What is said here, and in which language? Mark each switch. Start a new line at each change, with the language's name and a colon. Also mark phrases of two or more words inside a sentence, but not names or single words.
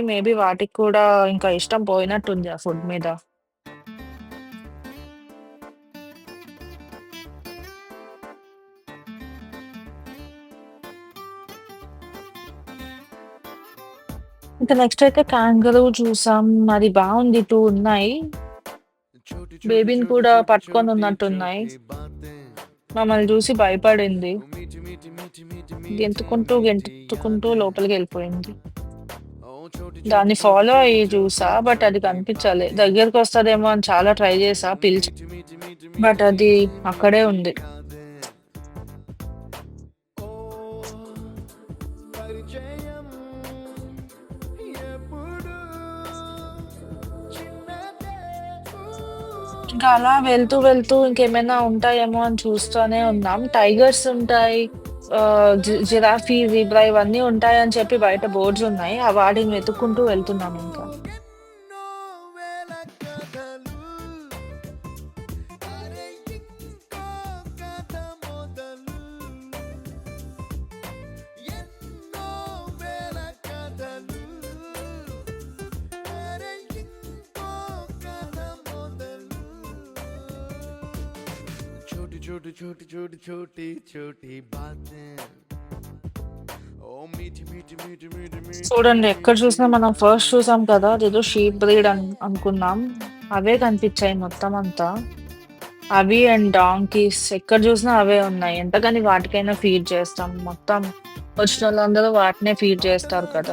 Telugu: మేబీ వాటికి కూడా ఇంకా ఇష్టం పోయినట్టుంది ఆ ఫుడ్ మీద. ఇంకా నెక్స్ట్ అయితే కాంగరూ చూసాం. అది బావుంది. 2 ఉన్నాయి.
Hindi: छोटी छोटी
Telugu: బేబీని
Hindi: छोटी
Telugu: కూడా
Hindi: छोटी छोटी
Telugu: పట్టుకొనున్నట్టున్నాయి.
Hindi: छोटी बातें
Telugu: మమ్మల్ని చూసి భయపడింది.
Hindi: ओ मीठी मीठी मीठी मीठी मीठी
Telugu: గెంతుకుంటూ,
Hindi: मीठी
Telugu: గెంతుకుంటూ
Hindi: यादें
Telugu: లోపలికెళ్ళిపోయింది.
Hindi: ओ छोटी छोटी
Telugu: దాన్ని
Hindi: छोटी
Telugu: ఫాలో
Hindi: छोटी
Telugu: అయ్యి చూసా.
Hindi: छोटी
Telugu: బట్ అది
Hindi: छोटी
Telugu: కనిపించలే.
Hindi: बातें
Telugu: దగ్గరకొస్తదేమో అని చాలా ట్రై చేశా పిలిచా.
Hindi: मीठी मीठी मीठी
Telugu: బట్
Hindi: मीठी
Telugu: అది అక్కడే
Hindi: मीठी
Telugu: ఉంది.
Hindi: यादें ओ
Telugu: పరిచయం ఎప్పుడు చిన్నదే ఇంకా అలా వెళ్తూ, వెళ్తూ ఇంకేమైనా ఉంటాయేమో అని చూస్తూనే ఉన్నాం. టైగర్స్ ఉంటాయి. జిరాఫీ, జీబ్రా ఇవన్నీ ఉంటాయని చెప్పి బయట బోర్డ్స్ ఉన్నాయి. వాటిని వెతుక్కుంటూ వెళ్తున్నాం ఇంకా. ఎన్నో వేల కథలు అరే ఇంకో కథ మొదలు ఎన్నో వేల కథలు అరే ఇంకో కథ మొదలు
Hindi: छोटी छोटी छोटी छोटी छोटी छोटी बातें ओ मीठी मीठी मीठी मीठी
Telugu: చూడండి
Hindi: मीठी
Telugu: ఎక్కడ
Hindi: मीठी
Telugu: చూసినా మనం ఫస్ట్ చూసాం కదా! అదేదో
English: sheep breed
Telugu: అనుకున్నాం. అవే కనిపించాయి మొత్తం అంతా. అవి
English: and donkeys
Telugu: ఎక్కడ చూసినా అవే ఉన్నాయి. ఎంతకని వాటికైనా ఫీడ్ చేస్తాం. మొత్తం వచ్చినోళ్ళందరూ వాటినే ఫీడ్ చేస్తారు కదా!